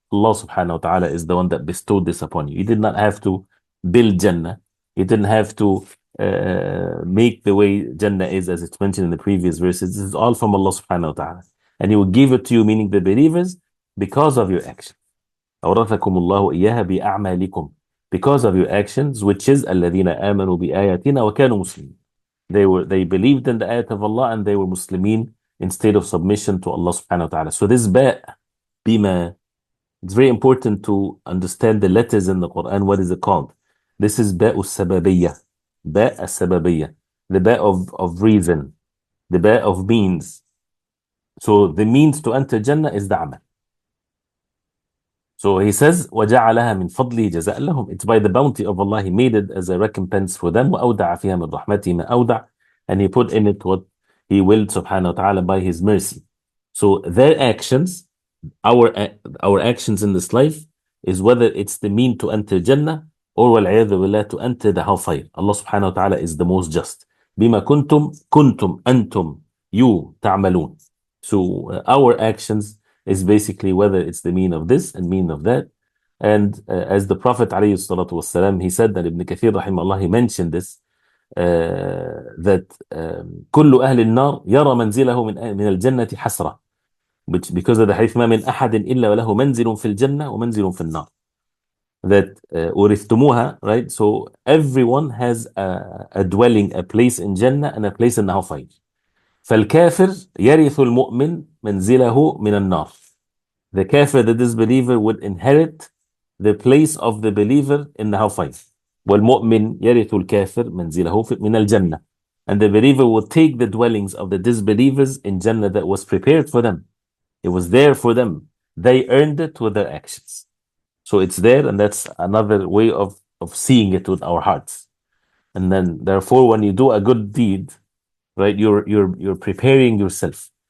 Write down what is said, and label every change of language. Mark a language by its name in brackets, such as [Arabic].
[English] Allah subhanahu wa ta'ala is the one that bestowed this upon you. You did not have to build Jannah. You didn't have to make the way Jannah is, as it's mentioned in the previous verses. This is all from Allah subhanahu wa ta'ala. And He will give it to you, meaning the believers, because of your actions. [Arabic] أورثكم الله إياها بأعمالكم, [English] because of your actions, which is [Arabic] الذين آمنوا بآياتنا وكانوا مسلمين. [English] They believed in the ayat of Allah and they were Muslimin in state of submission to Allah subhanahu wa ta'ala. So this ba, bima, it's very important to understand the letters in the Quran. What is it called? This is ba sababiyya. Ba sababiyya. The ba of reason. The ba of means. So the means to enter Jannah is the amal. So he says, [Arabic] وَجَعَلَهَا مِنْ فَضْلِهِ جَزَاءً لَهُمْ. [English] It's by the bounty of Allah. He made it as a recompense for them. [Arabic] وَأَوْدَعَ فِيهَا مِنْ رَحْمَتِهِ مَا أَوْدَعَ. [English] And He put in it what He willed subhanahu wa ta'ala by His mercy. So their actions, our actions in this life, is whether it's the mean to enter Jannah or [Arabic] وَالْعِيَاذُ بِاللَّهِ [English] to enter the hellfire. Allah subhanahu wa ta'ala is the most just. [Arabic] بِمَا كُنْتُمْ أَنْتُمْ [English] you [Arabic] تعملون. [English] So our actions is basically whether it's the mean of this and mean of that. And as the Prophet ﷺ, he said that Ibn Kathir rahimahullah, he mentioned this, that [Arabic] كل أهل النار يرى منزله من الجنة حسرة, [English] which because of the hadith [Arabic] ما من أحد إلا وله منزل في الجنة ومنزل في النار, [English] that أورثتموها, right? So everyone has a dwelling, a place in Jannah and a place in the hellfire. [Arabic] فالكافر يرث المؤمن منزله من النار. [English] The kafir, the disbeliever, would inherit the place of the believer in the hellfire. [Arabic] والمؤمن يرث الكافر منزله من الجنة. [English] And the believer will take the dwellings of the disbelievers in Jannah that was prepared for them. It was there for them. They earned it with their actions. So it's there, and that's another way of seeing it with our hearts. And then, therefore, when you do a good deed, right, you're preparing yourself.